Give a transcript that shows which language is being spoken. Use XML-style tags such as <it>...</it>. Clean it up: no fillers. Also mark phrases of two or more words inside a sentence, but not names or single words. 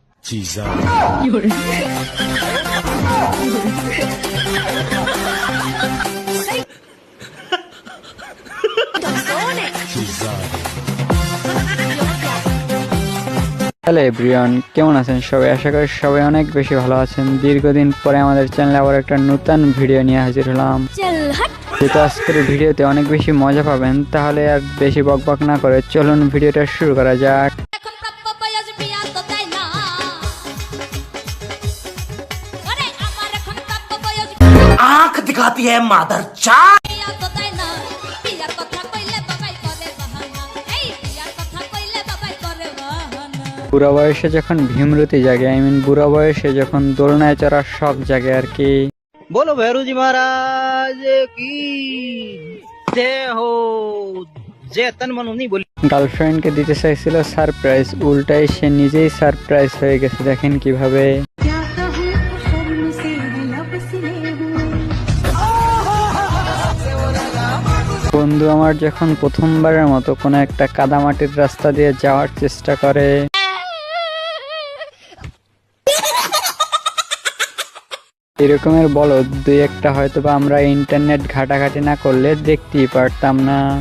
<en>hello everyone,</en> <bn>কেমন আছেন সবাই? আশা করি সবাই অনেক বেশি ভালো আছেন। দীর্ঘদিন পরে আমাদের চ্যানেলে আবার একটা নতুন ভিডিও নিয়ে হাজির হলাম। যেহেতু আজকের ভিডিওতে অনেক বেশি মজা পাবেন, তাহলে আর বেশি বকবক না করে চলুন ভিডিওটা শুরু করা যাক।</bn> <hi>आंख दिखाती है मादर चाट।</hi> <bn>বুড়া বয়সে যখন ভীমরতি জাগে, বুড়া বয়সে যখন দোলনায় চড়ার শখ জাগে আর কি।</bn> <hi>बोलो भैरू जी महाराज की जय हो। जय तन मन नहीं बोली।</hi> <bn>গার্লফ্রেন্ডকে দিতে চাইছিল সারপ্রাইজ, উল্টাই সে নিজেই সারপ্রাইজ হয়ে গেছে। দেখেন কিভাবে। বন্ধু আমার যখন প্রথমবারের মতো কোনো একটা কাদামাটির রাস্তা দিয়ে যাওয়ার চেষ্টা করে, এরকমের বলদ দুই একটা হয়তো বা আমরা ইন্টারনেট ঘাটাঘাটি না করলে দেখতেই পারতাম না।</bn>